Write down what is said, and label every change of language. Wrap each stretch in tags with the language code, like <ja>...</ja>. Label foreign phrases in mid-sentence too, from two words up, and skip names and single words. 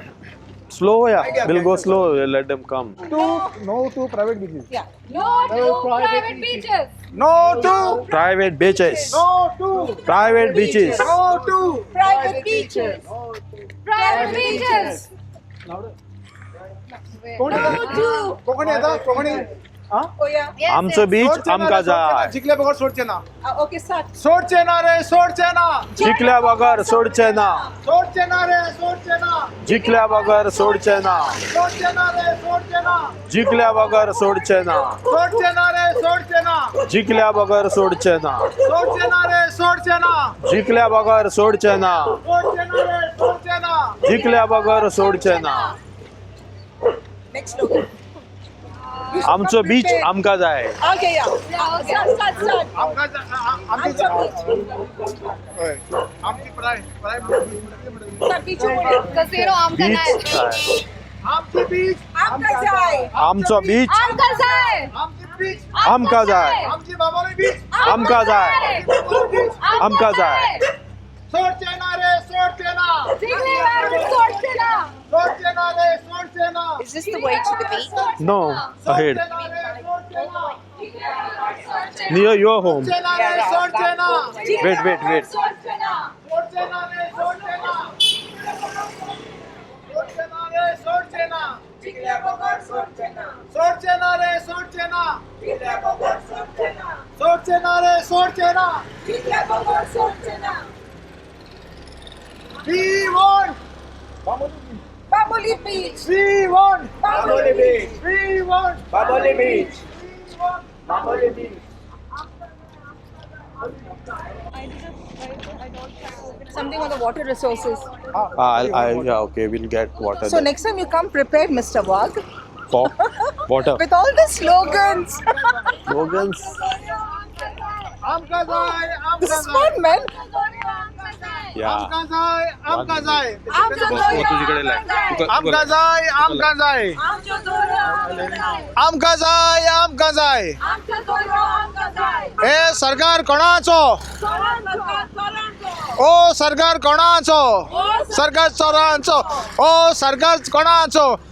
<en>Slow, yeah. We'll go slow. We'll let them come. No to private beaches. Yeah. No to private beaches. No to. Private beaches. No to. Private beaches. No to. Private beaches. Private beaches.</en> <kok>कोकणी येता कोकणी</kok> <en>Oh yeah.</en> <kok>आमचं बीच आमका जाय. जिंकल्या बगर सोडचे ना</kok> <en>Okay, start.</en> <kok>सोडचे ना रे सोडचे ना जिंकल्या बगर सोडचे ना. सोडचे ना रे सोडचे ना जिंकल्या बगर सोडचे ना. सोडचे ना रे सोडचे ना जिंकल्या बगर सोडचे ना. सोडचे ना रे सोडचे ना जिंकल्या बगर सोडचे ना. सोडचे ना रे सोडचे ना जिंकल्या बगर सोडचे ना. सोडचे ना रे सोडचे ना जिंकल्या बगर सोडचे ना.</kok> <en>Next look.</en> <kok>आमचं बीच आमका जाय.</kok> <en>Okay, yeah. Start.</en> <kok>आमची प्राय</kok> <en>Start beach over.</en> <kok>Casino आमका बीच नाही. जाय. आमची बीच आमका जाय. आमचो बीच आमका जाय. आमची बीच आमका जाय. आमची बाबोली बीच आमका जाय. आमका जाय. सोडचे ना रे सोडचे ना जिंकले वार सोडचे ना. सोडचे ना रे सोडचे ना</kok> <en>Is this the way to the beach? No, ahead.</en> <kok>सोडचे ना रे सोडचे ना</kok> <en>Near your home.</en> <kok>सोडचे ना रे सोडचे ना</kok> <en>Wait, wait, wait.</en> <kok>सोडचे ना. सोडचे ना रे सोडचे ना सोडचे ना रे सोडचे ना जिंकले बगर सोडचे ना. सोडचे ना रे सोडचे ना जिंकले बगर सोडचे ना. सोडचे ना रे सोडचे ना जिंकले बगर सोडचे ना.</kok> <en>We want Baboli beach. We want Baboli beach. We want Baboli Beach. We want Baboli Beach. Something on the water resources. Yeah, okay, we'll get water. So there. next time you come prepared, Mr. Wag, For water. with all the slogans. Slogans.</en> <kok>आमका जाय</kok> <en>This</en> <kok>आमका</kok> <en>is</en> <kok>जाय</kok> <en>fun, man. Yeah.</en> <kok>आमका जाय आमका जाय तुझीकडे आमका जाय आमका जाय आमका जाय आमका जाय ए सरकार कोणाचो ओ सरकार कोणाचो सरकार चोरांचो ओ सरकार कोणाचो</kok>